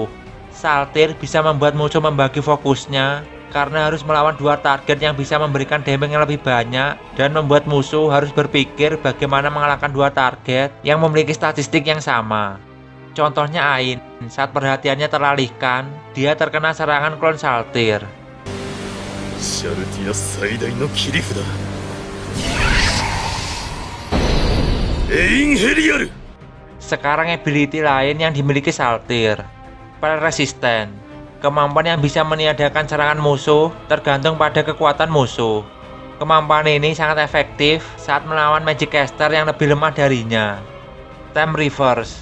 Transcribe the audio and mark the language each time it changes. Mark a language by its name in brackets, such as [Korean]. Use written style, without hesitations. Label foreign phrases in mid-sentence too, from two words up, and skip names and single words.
[Indonesian] Saltir bisa membuat musuh membagi fokusnya karena harus melawan dua target yang bisa memberikan damage yang lebih banyak dan membuat musuh harus berpikir bagaimana mengalahkan dua target yang memiliki statistik yang sama. Contohnya Ain, saat perhatiannya teralihkan, dia terkena serangan klon Saltir. [Japanese] シャルティア最大の切り札エインヘリアル [Indonesian] Sekarang ability lain yang dimiliki Saltir, Pel Resisten. Kemampuan yang bisa meniadakan serangan musuh tergantung pada kekuatan musuh. Kemampuan ini sangat efektif saat melawan Magic Caster yang lebih lemah darinya. [English] Time Reverse.